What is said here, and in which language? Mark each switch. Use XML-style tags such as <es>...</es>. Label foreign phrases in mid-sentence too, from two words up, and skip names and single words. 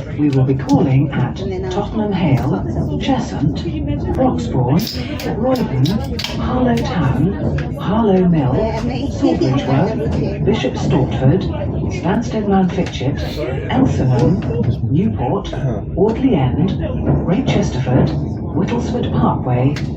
<en>We will be calling at Tottenham Hale, Cheshunt, Broxbourne, Roydon, Harlow Town, Harlow Mill, Sawbridgeworth, Bishop Stortford, Stansted Mount Fitchett, Elsenham, Newport, Audley End, Great Chesterford, Whittlesford Parkway,</en>